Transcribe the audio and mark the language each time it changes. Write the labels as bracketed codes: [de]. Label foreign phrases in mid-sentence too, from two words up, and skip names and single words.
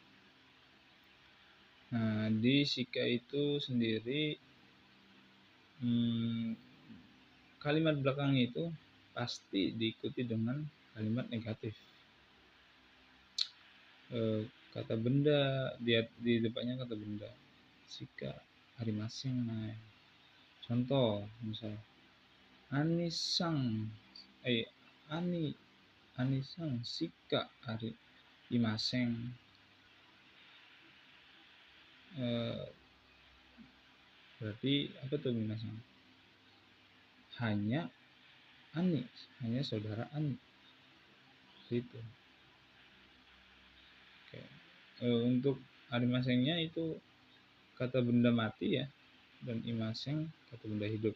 [id] Nah, di shika itu sendiri kalimat belakangnya itu pasti diikuti dengan kalimat negatif. Kata benda, di depannya kata benda. [ja] しかありません. [id] Nah, contoh misal [ja] アニさんしかありません. [id] Berarti apa tuh minasan? Hanya saudara Ani. Itu. Oke. Untuk arimasennya itu kata benda mati ya, dan imaseng kata benda hidup.